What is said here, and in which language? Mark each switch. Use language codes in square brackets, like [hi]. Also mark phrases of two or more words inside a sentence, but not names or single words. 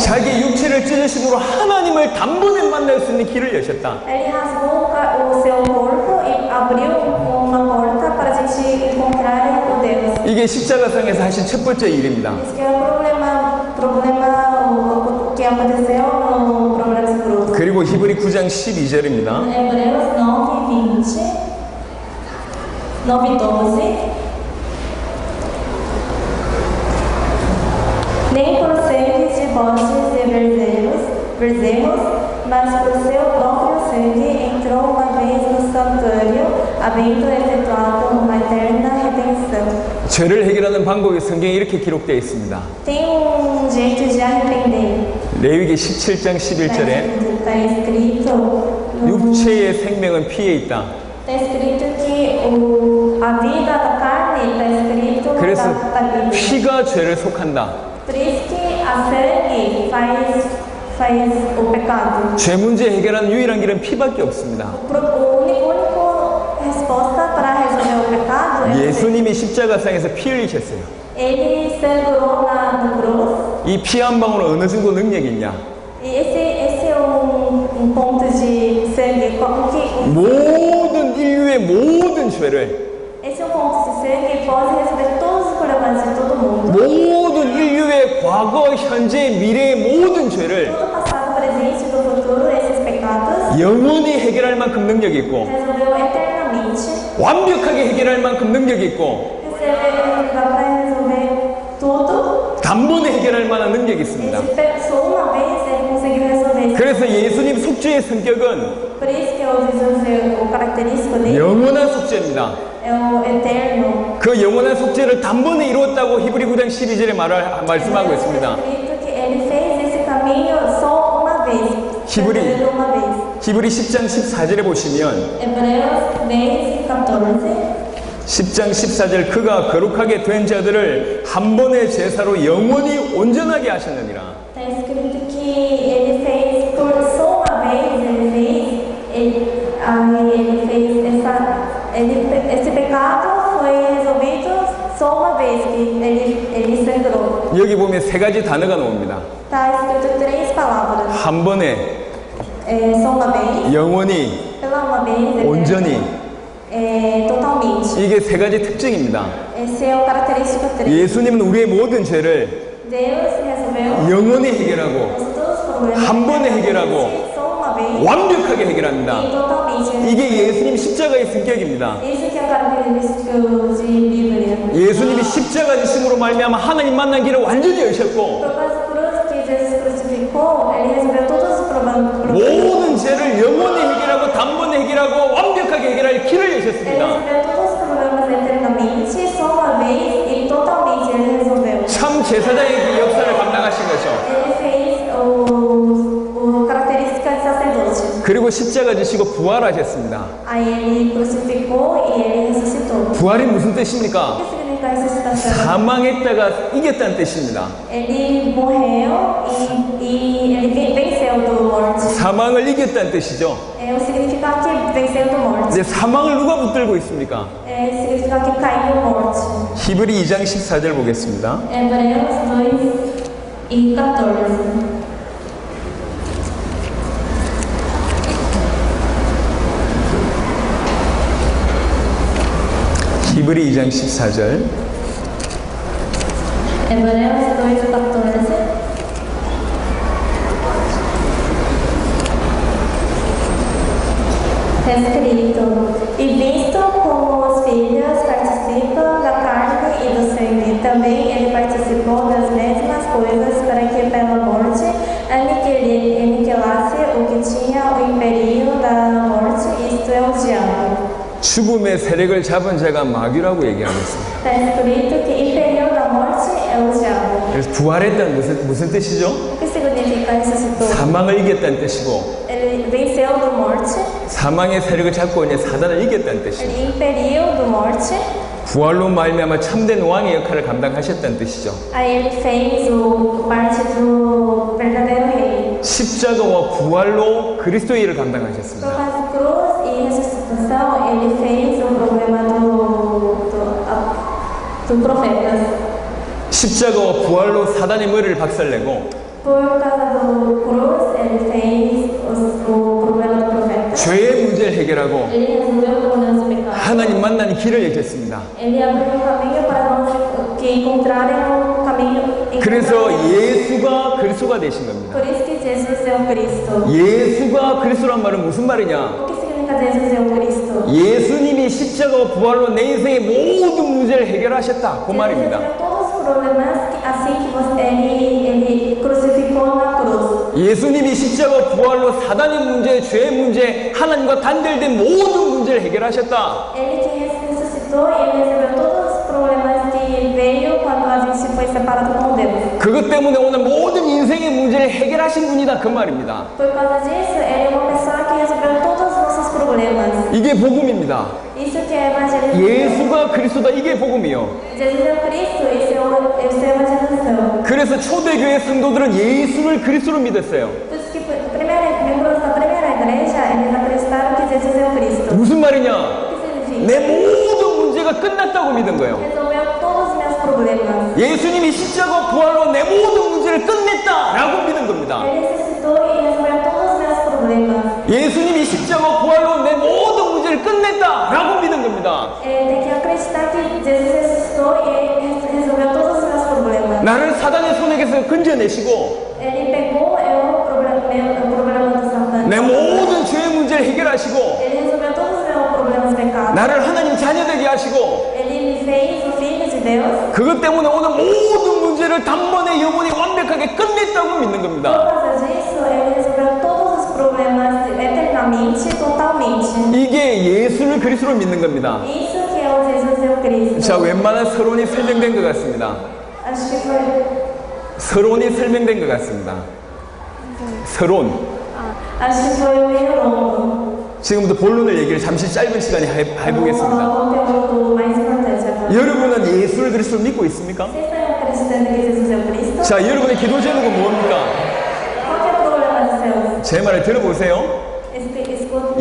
[ko] 자기 육체를 찢으심으로 하나님을 단번에 만날 수 있는 길을 여셨다. [pt] Ele rasgou o seu corpo e abriu uma porta para a gente encontrar o Deus. [ko] 이게 십자가상에서 하신 첫 번째 일입니다. [pt] Esse que é o problema que aconteceu no problema de cruz. [ko] 그리고 히브리 9장 12절입니다. [pt] Hebreus 9:20, 9:12. Nem por sangue de bodes e bezerros, mas por seu próprio sangue entrou uma vez no santuário, havendo efetuado uma eterna redenção. [ko] 죄를 해결하는 방법이 성경에 이렇게 기록되어 있습니다. [pt] Tem jeito de arrepender. [ko] 레위기 17장 11절에 [pt] Está escrito [ko] 육체의 생명은 피에 있다. [pt] Está escrito que a vida da carne está escrito [ko] 그래서 [pt] na Bíblia. [ko] 피가 죄를 속한다. [pt] Por isso que a sangue faz o pecado. [ko] 죄 문제 해결하는 유일한 길은 피밖에 없습니다. [pt] O único resposta para resolver o pecado é [ko] 예수님이 십자가상에서 피 흘리셨어요. [pt] ele sangrou no cruz. [ko] 이 피 한 방울은 어느 정도 능력이 있냐? [pt] E esse é ponto de sangue. [ko] 모든 인류의 모든 죄를 [pt] Esse é ponto de sangue que pode resolver todos os problemas de todo mundo. [ko] 모든 인류의 과거, 현재, 미래의 모든 죄를 [pt] Todo passado, presente e do futuro, esses pecados, [ko] 영원히 해결할 만큼 능력이 있고 [pt] resolveu eternamente. [ko] 완벽하게 해결할 만큼 능력이 있고 [pt] Dá para resolver tudo. [ko] 단번에 해결할 만한 능력이 있습니다. [pt] Só uma vez ele conseguiu resolver. [ko] 그래서 예수님 속죄의 성격은 [pt] Por isso que eu dizer o característico dele [ko] 영원한 속죄입니다. [pt] é o eterno. [ko] 그 영원한 속죄를 단번에 이루었다고 히브리 9장 12절에 말씀하고 있습니다. [pt] Escrito que ele fez esse caminho só uma vez. Hebreus. Uma vez. [ko] 히브리 10장 14절에 보시면 [pt] Hebreus 10:14. [ko] 10장 14절 그가 거룩하게 된 자들을 한 번의 제사로 영원히 온전하게 하셨느니라. [pt] Está escrito que ele fez por só uma vez, esse pecado foi resolvido só uma vez que ele sangrou. [ko] 여기 보면 세 가지 단어가 나옵니다. [pt] Está escrito 3 palavras. [ko] 한 번에, [pt] Só uma vez, [ko] 영원히, [pt] pela uma vez, [ko] 온전히. [pt] totalmente. [ko] 이게 세 가지 특징입니다. [pt] Esse é o característico 3. [ko] 예수님은 우리의 모든 죄를 [pt] Deus resolveu [ko] 영원히 해결하고 [pt] todos os problemas. [ko] 한 번에 해결하고 [pt] Só uma vez [ko] 완벽하게 해결합니다. [pt] e totalmente. [ko] 이게 예수님 십자가의 성격입니다. [pt] Isso que é o característico de Bíblia. [ko] 예수님이 십자가 지심으로 말미암아 하나님 만난 길을 완전히 여셨고 [pt] Por causa da cruz que Jesus crucificou, ele resolveu todos os problemas. [ko] 모든 죄를 영원히 해결하고 단번에 해결하고 완벽하게 해결할 길을 [pt] Ele [ko] 여셨습니다. [pt] resolveu todos os problemas eternamente, só uma vez e totalmente ele resolveu. [ko] 참 제사장의 그 역사를 감당하신 거죠. [pt] Ele fez o característica de sacerdote. [ko] 그리고 십자가 지시고 부활하셨습니다. [pt] Aí ele crucificou e ele ressuscitou. [ko] 부활이 무슨 [pt] O que [ko] 뜻입니까? [pt] significa ressuscitação? [ko] 사망했다가 이겼다는 뜻입니다. [pt] Ele morreu e Ele venceu do morte. [ko] 사망을 이겼다는 뜻이죠. [pt] O significado que venceu do morte. [ko] 이제 사망을 누가 붙들고 있습니까? [pt] Significa que caiu morte. [ko] 히브리 2장 14절 보겠습니다. [pt] Hebreus 2:14. [ko] 히브리 2장 14절. [pt] Hebreus 2:14. Está escrito: E visto como os filhos participam da carne e do sangue, também ele participou das mesmas coisas para que pela morte aniquilasse o que tinha o império da morte, isto é, o diabo. [ko] 죽음의 세력을 잡은 자가 마귀라고 얘기하고 있습니다. [pt] Está escrito que imperiu da morte é o diabo. [ko] 그래서 부활했다는 무슨 뜻이죠? [pt] O que significa ressuscitou? [ko] 사망을 이겼다는 뜻이고, [pt] Ele venceu do morte, [ko] 사망의 세력을 잡고 있는 사단을 이겼다는 뜻이고, [pt] ele imperiu do morte, [ko] 부활로 말미암아 참된 왕의 역할을 감당하셨다는 뜻이죠. [pt] aí ele fez parte do verdadeiro rei. [ko] 십자가와 부활로 그리스도의 일을 [pt] Por [ko] 감당하셨습니다. [pt] causa da cruz e ressuscitação, ele fez o problema do profeta. [ko] 십자가와 부활로 사단의 머리를 박살내고, [pt] Por causa do cruz, ele fez o problema do profeta. [ko] 죄의 문제를 해결하고 [pt] Ele resolveu o problema dos pecados. [ko] 하나님 만나는 길을 열겠습니다. [pt] Ele abriu um caminho para nós que encontrarem o caminho. [ko] 그래서 예수가 그리스도가 되신 겁니다. [pt] Por isso que Jesus é o Cristo. [ko] 예수가 그리스도란 말은 무슨 말이냐? [pt] O que significa Jesus é o Cristo? [ko] 예수님이 십자가와 부활로 내 인생의 모든 문제를 해결하셨다. 그 [pt] Jesus [ko] 말입니다. [pt] resolveu todos os problemas assim que ele crucificou na cruz. [ko] 예수님이 십자가와 부활로 사단의 문제, 죄의 문제, 하나님과 단절된 모든 문제를 해결하셨다. [pt] Ele que ressuscitou e ele resolveu todos os problemas que veio quando a gente foi separado com Deus. [ko] 그것 때문에 오늘 모든 인생의 문제를 해결하신 분이다. 그 말입니다. [pt] Por causa disso, ele é uma pessoa que resolveu todos os nossos problemas. [ko] 이게 복음입니다. [pt] Isso que é evangelismo. [ko] 예수가 그리스도다. 이게 복음이요. [pt] Jesus é o Cristo, esse é a evangelização. [ko] 그래서 초대교회 성도들은 예수를 그리스도로 믿었어요. [pt] Por isso que membros da primeira igreja, eles acreditaram que Jesus é o Cristo. [ko] 무슨 말이냐? [pt] O que significa? [ko] 내 모든 문제가 끝났다고 믿은 거예요. [pt] Resolveu todos os meus problemas. [ko] 예수님이 십자가 부활로 내 모든 문제를 끝냈다라고 믿은 겁니다. [pt] Ele ressuscitou e resolveu todos os meus problemas. [ko] 예수님이 십자가 부활로 내 모든 문제를 끝냈다라고 믿은 겁니다. [pt] Tem que acreditar que Jesus ressuscitou e resolveu todos os meus problemas. [ko] 나를 사단의 손에게서 건져내시고 [pt] Ele pegou o problema do Satã. [ko] 내 모든 죄의 문제를 해결하시고 [pt] Ele resolveu todos os meus problemas pecados. [ko] 나를 하나님 자녀되게 하시고 [pt] Ele me fez o filho de Deus. [ko] 그것 때문에 오늘 모든 문제를 단번에 영원히 완벽하게 끝냈다고 믿는 [pt] Por [ko] 겁니다. [pt] causa disso, ele resolveu todos os problemas eternamente, totalmente. [ko] 이게 예수를 그리스도로 믿는 겁니다. [pt] Isso que é o Jesus é o Cristo. [ko] 자, 웬만한 서론이 설명된 것 같습니다. [pt] Acho que foi. [ko] 서론이 설명된 것 같습니다. 서론. [pt] Acho que foi meio longo. [ko] 지금부터 본론을 얘기를 잠시 짧은 시간에 해보겠습니다. [pt] O conteúdo mais importante agora. [ko] 여러분은 예수를 그리스도로 믿고 있습니까? [pt] Vocês estão acreditando que Jesus é o Cristo? [ko] 자, 여러분의 기도 제목은 뭡니까? [pt] Qual que é o problema seu? [ko] 제 말을 들어보세요. [pt] Escuta.